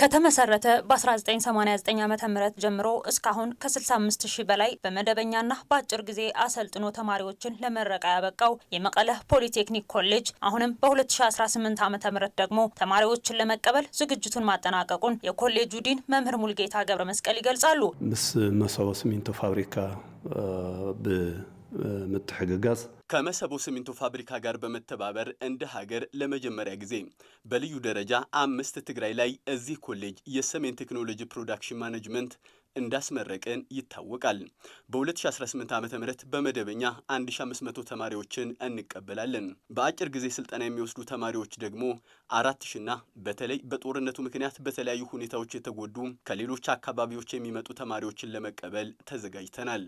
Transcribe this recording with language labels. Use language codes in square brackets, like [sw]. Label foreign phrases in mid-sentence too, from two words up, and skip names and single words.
[am] ከተመሰረተ በ1989 ዓመተ ምህረት ጀምሮ እስካሁን ከ65000 በላይ በመደበኛና በአጭር ጊዜ አሰልጥኖ ተማሪዎችን ለመረቃ ያበቃው የመቀለ ፖሊቴክኒክ ኮሌጅ አሁንም በ2018 ዓመተ ምህረት ደግሞ ተማሪዎችን ለመቀበል ዝግጅቱን ማጠናቀቁን የኮሌጁ ዲን መምህር ሙልጌታ ገብረ መስቀል ይገልጻሉ። [ti] ምስ መሰቦ ሲሚንቶ ፋብሪካ በመተሐጋጋዝ [am] ከመሰቦ ሲሚንቶ ፋብሪካ ጋር በመተባበር እንደ ሀገር ለመጀመሪያ ጊዜ በልዩ ደረጃ 5 ትግራይ ላይ እዚህ ኮሌጅ የሰሜን ቴክኖሎጂ ፕሮዳክሽን ማኔጅመንት እንዳስመረቀን ይታወቃል። በ2018 ዓመተ ምህረት በመደበኛ 1500 ተማሪዎችን እንቀበላለን። በአጭር ጊዜ ስልጠና የሚወስዱ ተማሪዎች ደግሞ 4000ና በተለይ በጦርነቱ ምክንያት በተለያዩ ሁኔታዎች የተጎዱ ከሌሎች አካባቢዎች የሚመጡ ተማሪዎችን ለመቀበል ተዘጋጅተናል።